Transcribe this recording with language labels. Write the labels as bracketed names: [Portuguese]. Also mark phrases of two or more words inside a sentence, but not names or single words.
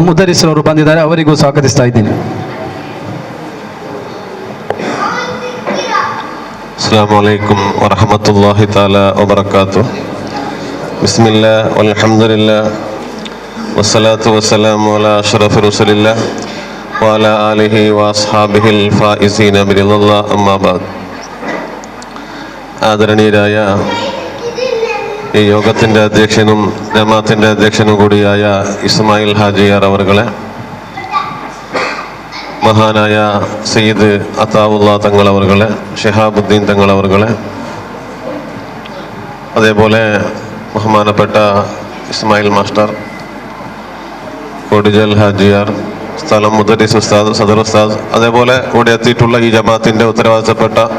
[Kannada] ಮುದರಿಸರವರು ಬಂದಿದ್ದಾರೆ, ಅವರಿಗೂ ಸ್ವಾಗತಿಸ್ತಾ ಇದ್ದೀನಿ. [Arabic] السلام عليكم ورحمة الله تعالى وبركاته. بسم الله والحمد لله والصلاة والسلام على أشرف رسول الله وعلى آله وأصحابه الفائزين برضا الله أما بعد. [Malayalam] ആദരണീയരായ ഈ യോഗത്തിൻ്റെ അധ്യക്ഷനും ജമാഅത്തിൻ്റെ അധ്യക്ഷനും കൂടിയായ ഇസ്മായിൽ ഹാജിയാർ അവർകളെ, മഹാനായ സയ്യിദ് അതാവുള്ള തങ്ങൾ അവർകളെ, ഷിഹാബുദ്ദീൻ തങ്ങൾ അവർകളെ, അതേപോലെ ബഹുമാനപ്പെട്ട ഇസ്മായിൽ മാസ്റ്റർ, കൊടിജൽ ഹാജിയാർ, സ്ഥലം മുദരിസ് ഉസ്താദ്, സദർ ഉസ്താദ്, അതേപോലെ ഇവിടെ എത്തിയിട്ടുള്ള ഈ ജമാഅത്തിൻ്റെ ഉത്തരവാദിത്തപ്പെട്ട